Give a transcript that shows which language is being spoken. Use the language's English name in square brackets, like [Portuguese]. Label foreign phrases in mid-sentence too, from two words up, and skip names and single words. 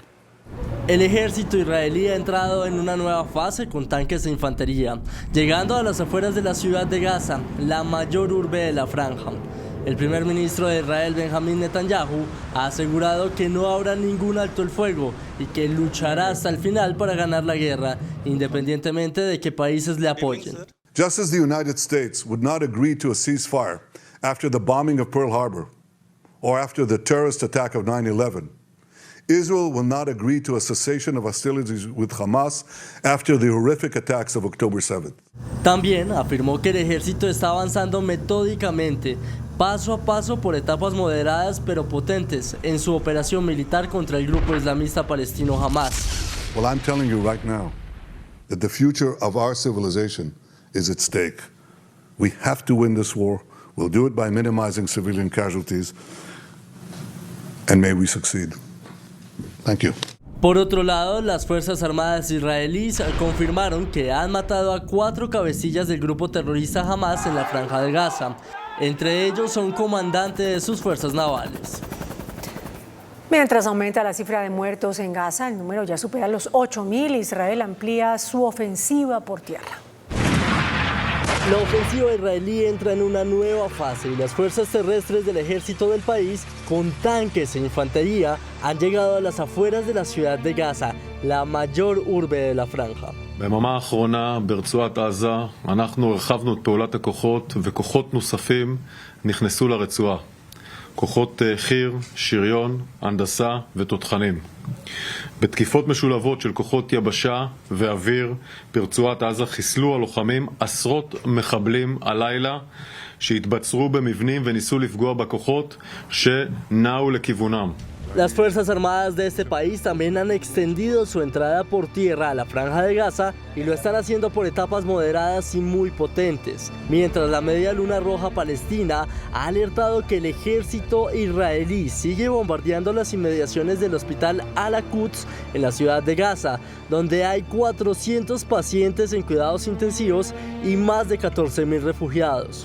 [Spanish] El ejército israelí ha entrado en una nueva fase con tanques de infantería, llegando a las afueras de la ciudad de Gaza, la mayor urbe de la franja. El primer ministro de Israel, Benjamín Netanyahu, ha asegurado que no habrá ningún alto el fuego y que luchará hasta el final para ganar la guerra, independientemente de qué países le apoyen. [English] Just as the United States would not agree to a ceasefire after the bombing of Pearl Harbor or after the terrorist attack of 9/11, Israel will not agree to a cessation of hostilities with Hamas after the horrific attacks of October 7th. [Spanish] También afirmó que el ejército está avanzando metódicamente, paso a paso por etapas moderadas pero potentes en su operación militar contra el grupo islamista palestino Hamas. [English] Well, I'm telling you right now that the future of our civilization is at stake. We have to win this war. We'll do it by minimizing civilian casualties, and may we succeed. Thank you. [Spanish] Por otro lado, las Fuerzas Armadas israelíes confirmaron que han matado a 4 cabecillas del grupo terrorista Hamas en la franja de Gaza, entre ellos a un comandante de sus fuerzas navales. Mientras aumenta la cifra de muertos en Gaza, el número ya supera los 8.000. Israel amplía su ofensiva por tierra. La ofensiva israelí entra en una nueva fase y las fuerzas terrestres del ejército del país, con tanques e infantería, han llegado a las afueras de la ciudad de Gaza, la mayor urbe de la franja. [Hebrew] ביממה האחרונה ברצועת עזה אנחנו הרחבנו את פעולת הכוחות וכוחות נוספים נכנסו לרצועה. כוחות חי"ר, שריון, הנדסה ותותחנים. בתקיפות משולבות של כוחות יבשה ואוויר ברצועת עזה חיסלו הלוחמים עשרות מחבלים הלילה שהתבצרו במבנים וניסו לפגוע בכוחות שנעו לכיוונם. [Spanish] Las Fuerzas Armadas de este país también han extendido su entrada por tierra a la Franja de Gaza y lo están haciendo por etapas moderadas y muy potentes, mientras la Media Luna Roja Palestina ha alertado que el ejército israelí sigue bombardeando las inmediaciones del hospital Al-Quds en la ciudad de Gaza, donde hay 400 pacientes en cuidados intensivos y más de 14.000 refugiados.